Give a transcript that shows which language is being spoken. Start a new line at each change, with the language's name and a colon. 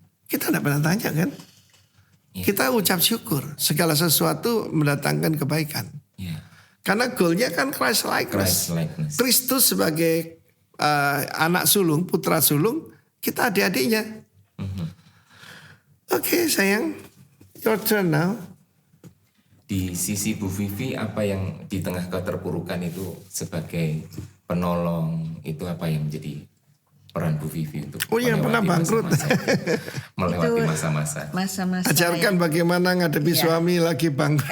Indonesian: Kita tidak pernah tanya kan? Kita ucap syukur. Segala sesuatu mendatangkan kebaikan. Karena goalnya kan Christ likeness. Kristus sebagai anak sulung, putra sulung, kita adik-adiknya.
English: Oke, sayang, your turn now.
Indonesian: Di sisi Bu Vivi, apa yang di tengah keterpurukan itu sebagai penolong, itu apa yang menjadi peran Bu Vivi untuk yang pernah bangkrut. Melewati masa-masa. Ajarkan bagaimana ngadepi suami lagi bangkrut.